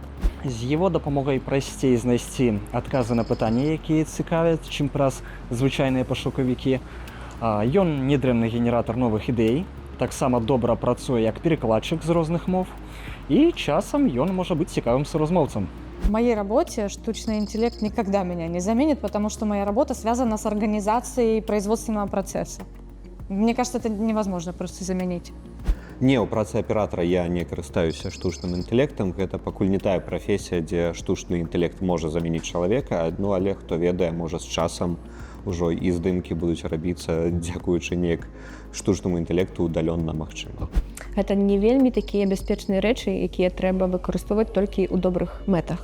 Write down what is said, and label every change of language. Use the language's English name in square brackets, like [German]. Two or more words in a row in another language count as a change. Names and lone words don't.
[Belarusian] З яго дапамогай прасцей знайсці адказы на пытанні, якія цікавяць, чым праз звычайныя пашукавікі. Ён недрэнны генератар новых ідэй, таксама добра працуе як перакладчык з розных мов, і часам ён можа быць цікавым суразмоўцам. [Russian] В моей работе штучный интеллект никогда меня не заменит, потому что моя работа связана с организацией производственного процесса. Мне кажется, это невозможно просто заменить. [Belarusian] Не, у працы аператара я не карыстаюся штучным інтэлектам. Гэта пакуль не тая прафесія, дзе штучны інтэлект можа замяніць чалавека, але хто ведае, можа з часам ужо і здымкі будуць рабіцца, дзякуючы неяк штучнаму інтэлекту удалённа магчыма. Гэта не вельмі такія бяспечныя рэчы, якія трэба выкарыстоўваць толькі ў добрых мэтах.